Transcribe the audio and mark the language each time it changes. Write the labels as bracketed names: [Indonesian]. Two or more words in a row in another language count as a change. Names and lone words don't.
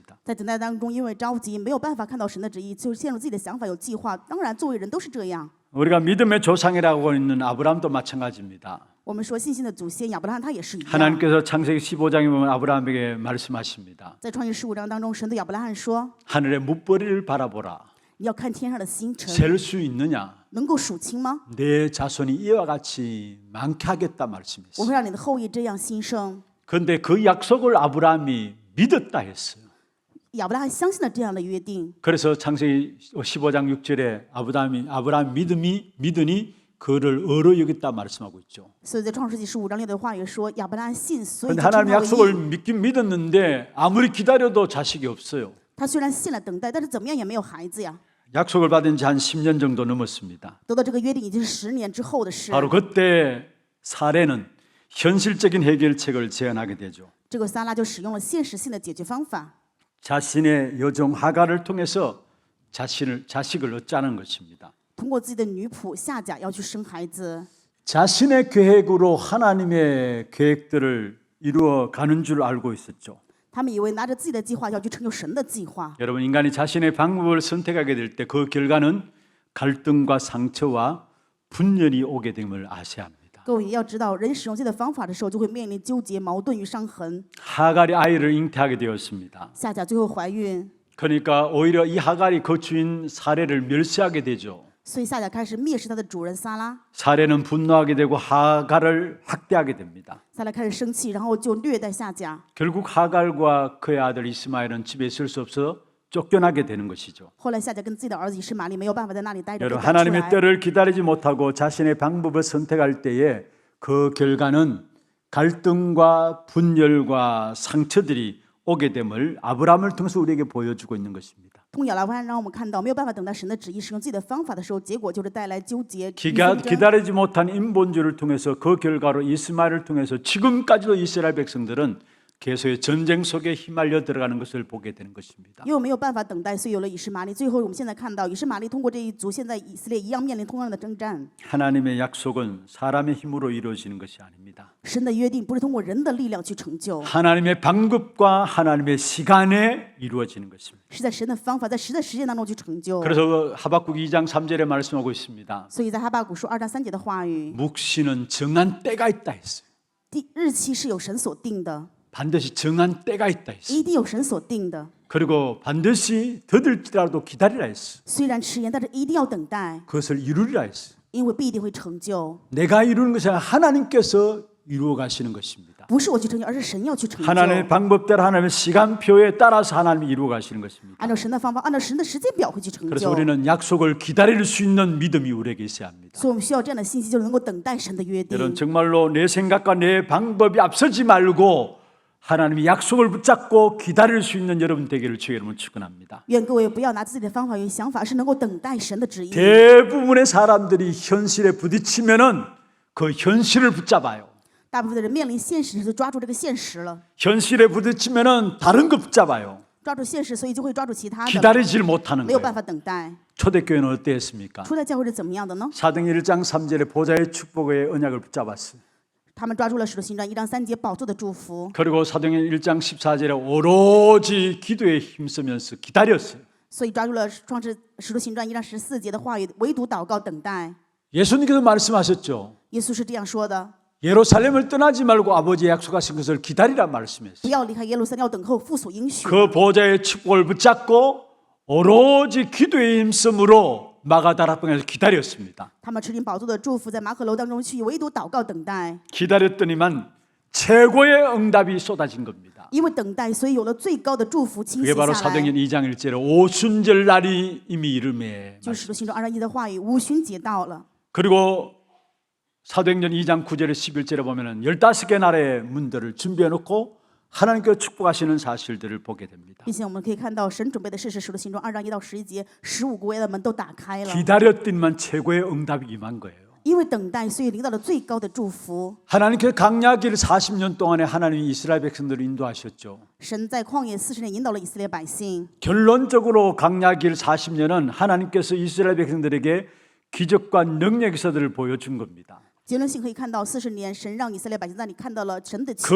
[Chinese] 在等待当中，因为着急，没有办法看到神的旨意，就陷入自己的想法，有计划。当然，作为人都是这样。 [Korean] 우리가 믿음의 조상이라고 있는 아브라함도 마찬가지입니다. [Chinese] 我们说信心的祖先亚伯拉罕他也是一样。 [Korean] 하나님께서 창세기 15장에 보면 아브라함에게 말씀하십니다. [Chinese] 在创世15章当中，神对亚伯拉罕说 [Korean] 하늘의 뭇벌이를 바라보라. ：“ [Chinese] 你要看天上的星辰， [Korean] 셀 수 있느냐? [Chinese] 能够数清吗？ [Korean] 내 자손이 이와 같이 많게 하겠다 [Chinese] 我 [Korean] 말씀했어요. [Chinese] 会让你的后裔这样兴盛。 [Korean] 그런데 그 약속을 아브라함이 믿었다 했어요. [Chinese] 亚伯拉罕相信了这样的约定， [Korean] 그래서 창세기 15장 6절에 아브라함 믿으니 그를 의로 여겼다 말씀하고 있죠. [Chinese] 所以在创世纪15章6的话语说，亚伯拉罕信，所以 [Korean] 그런데 [Chinese] 就称 [Korean] 하나님 [Chinese] 他为 [Korean] 약속을 [Chinese] 义。 [Korean] 믿긴 믿었는데 아무리 기다려도 자식이 없어요. [Chinese] 他虽然信了等待，但是怎么样也没有孩子呀。 [Korean] 약속을 받은 지 한 10년 정도 넘었습니다. [Chinese] 得到这个约定已经是10年之后的事。 [Korean] 바로 그때 사례는 현실적인 해결책을 제안하게 되죠. [Chinese] 这个撒拉就使用了现实性的解决方法， [Korean] 자신의 여종 하갈을 통해서 자식을 얻자는 것입니다. [Chinese] 通过自己的女仆夏甲要去生孩子。 [Korean] 자신의 계획으로 하나님의 계획들을 이루어 가는 줄 알고 있었죠. [Chinese] 他们以为拿着自己的计划要去成就神的计划。 [Korean] 여러분, 인간이 자신의 방법을 선택하게 될 때 그 결과는 갈등과 상처와 분열이 오게 됨을 아셔야 합니다. [Chinese] 各位也要知道，人使用自己的方法的时候，就会面临纠结、矛盾与伤痕。 [Korean] 하갈이 아이를 잉태하게 되었습니다. [Chinese] 夏甲最后怀孕， [Korean] 그러니까 오히려 이 하갈이 그 주인 사례를 멸시하게 되죠. [Chinese] 所以夏甲开始蔑视他的主人撒拉。 [Korean] 사례는 분노하게 되고 하갈을 학대하게 됩니다. [Chinese] 撒拉开始生气，然后就虐待夏甲。 [Korean] 결국 하갈과 그의 아들 이스마엘은 집에 있을 수 없어 쫓겨나게 되는 것이죠. [Chinese] 后来夏甲跟自己的儿子以实玛利没有办法在那里待着，被 [Korean] 여러분, [Chinese] 赶出 [Korean] 하나님의 [Chinese] 来。 [Korean] 때를 기다리지 못하고 자신의 방법을 선택할 때에 그 결과는 갈등과 분열과 상처들이 오게 됨을 아브라함을 통해서 우리에게 보여주고 있는 것입니다. [Chinese] 通过亚拉湾让我们看到，没有办法等待神的旨意，使用自己的方法的时候，结果就是带来纠结、纷争。 [Korean] 기다리지 못한 인본주의를 통해서 그 결과로 이스마엘을 통해서 지금까지도 이스라엘 백성들은 계속의 전쟁 속에 휘말려 들어가는 것을 보게 되는 것입니다. [Chinese] 因为没有办法等待，所以有了以实玛利。最后，我们现在看到以实玛利通过这一族，现在以色列一样面临同样的征战。 [Korean] 하나님의 약속은 사람의 힘으로 이루어지는 것이 아닙니다. [Chinese] 神的约定不是通过人的力量去成就， [Korean] 하나님의 방법과 하나님의 시간에 이루어지는 것입니다. [Chinese] 是在神的方法，在神的时间当中去成就。 [Korean] 그래서 하박국 2장 3절에 말씀하고 있습니다. [Chinese] 所以在哈巴谷书2章3节的话语， [Korean] 묵시는 정한 때가 있다 했어요. [Chinese] 日期是有神所定的， [Korean] 반드시 정한 때가 있다 했어요. [Chinese] 一定有神所定的。 [Korean] 그리고 반드시 더딜지라도 기다리라 했어요. [Chinese] 虽然迟延，但是一定要等待， [Korean] 그것을 이루리라 했어요. [Chinese] 因为必定会成就。 [Korean] 내가 이루는 것이 아니라 하나님께서 이루어 가시는 것입니다. [Chinese] 不是我去成就，而是神要去成就。 [Korean] 하나님의 방법대로 하나님의 시간표에 따라서 하나님이 이루어 가시는 것입니다. [Chinese] 按照神的方法，按照神的时间表会去成 [Korean] 그래서 [Chinese] 就。 [Korean] 우리는 약속을 기다릴 수 있는 믿음이 우리에게 있어야 합니다. [Chinese] 所以我们需要这样的信息，就是能够等待神的约定。 [Korean] 여러분 정말로 내 생각과 내 방법이 앞서지 말고 하나님의 약속을 붙잡고 기다릴 수 있는 여러분 되기를 주의 이름으로 축원합니다. [Chinese] 愿各位不要拿自己的方法与想法，是能够等待神的旨意。 [Korean] 대부분의 사람들이 현실에 부딪히면은 그 현실을 붙잡아요. [Chinese] 大部分的人面临现实，就抓住这个现实了， [Korean] 현실에 부딪히면은 다른 거 붙잡아요. [Chinese] 抓住现实，所以就会抓住其他的， [Korean] 기다리질 못하는 [Chinese] 没有办 [Korean] 거예요. [Chinese] 法等待。 [Korean] 초대교회는 어땠습니까? [Chinese] 初代教会是怎么样的呢？ [Korean] 사도행전 1장 3절에 보좌의 축복의 언약을 붙잡았어요. [Chinese] 他们抓住了使徒行传1章3节宝座的祝福， [Korean] 그리고 사도행전 1장 14절에 오로지 기도에 힘쓰면서 기다렸어요. [Chinese] 所以抓住了使徒行传1章14节的话语，唯独祷告等待。 [Korean] 예수님께서 말씀하셨죠. [Chinese] 耶稣是这样说的： [Korean] 예루살렘을 떠나지 말고 아버지의 약속하신 것을 기다리라 [Chinese] 不 [Korean] 말씀했어요. [Chinese] 要离开耶路撒冷，要等候父所应许。 [Korean] 그 보좌의 축복을 붙잡고 오로지 기도에 힘쓰므로 마가다락방에서 기다렸습니다. [Chinese] 他们持领宝座的祝福，在马可楼当中去，唯独祷告等待。 [Korean] 기다렸더니만 최고의 응답이 쏟아진 겁니다. [Chinese] 因为等待，所以有了最高的祝福倾 [Korean] 그게 [Chinese] 泻 [Korean] 바로 [Chinese] 下来。 [Korean] 사도행전 2장 1절에 오순절 날이 이미 이름에 [Chinese] 就是使徒行传2章1的话语，五旬节到了。 [Korean] 그리고 사도행전 2장 9절에 11절에 보면은 15개 나라의 문들을 준비해 놓고 하나님께서 축복하시는 사실들을 보게 됩니다. [Chinese] 并且我们可以看到，神准备的事是使徒行传2章1到11节，15国家的门都打开了。 [Korean] 기다렸더니만 최고의 응답이 임한 거예요. [Chinese] 因为等待，所以领到了最高的祝福。 [Korean] 하나님께서 광야길 40년 동안에 하나님이 이스라엘 백성들을 인도하셨죠. [Chinese] 神在旷野40年引导了以色列百姓。 [Korean] 결론적으로 광야길 40년은 하나님께서 이스라엘 백성들에게 기적과 능력의 기사들을 보여준 겁니다. [Chinese] 结论性可以看到，40年神让以色列百姓那里看到了神的奇